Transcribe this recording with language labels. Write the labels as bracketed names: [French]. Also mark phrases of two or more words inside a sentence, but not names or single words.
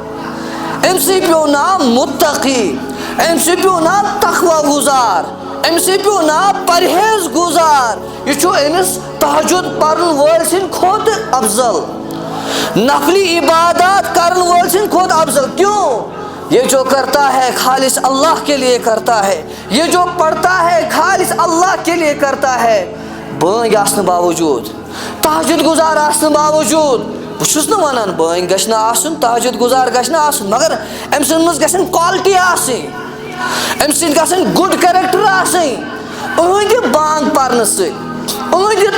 [Kashmiri] أمسٕے پیٚو ناو متقی أمسٕے پیٚو ناو تقویٰ گزار أمسٕے پیٚو ناو پرہیز گزار یہِ چھُ أمِس تہجد پرن وٲلۍ سٕنٛدِ کھۄتہٕ افضل نفلی عبادات کرن وٲلۍ سٕنٛدِ کھۄتہٕ افضل [Urdu] کیوں یہ جو کرتا ہے خالص اللہ کے لیے کرتا ہے یہ جو پڑھتا ہے خالص اللہ کے لیے کرتا ہے [Kashmiri] بٲنٛگۍ آسنہٕ باوجوٗد تہجد گزار آسنہٕ باوجوٗد بہٕ چھُس نہٕ ونان بٲنٛگۍ گژھِ نہٕ آسُن تہجد گزار گژھِ نہٕ آسُن مگر أمۍ سٕنٛدِ منٛز گژھن کالٹی آسٕنۍ أمۍ سٕنٛدۍ گژھن [English] good character [Kashmiri] آسٕنۍ أہٕنٛدِ بانٛگ پرنہٕ سۭتۍ أہٕنٛدِ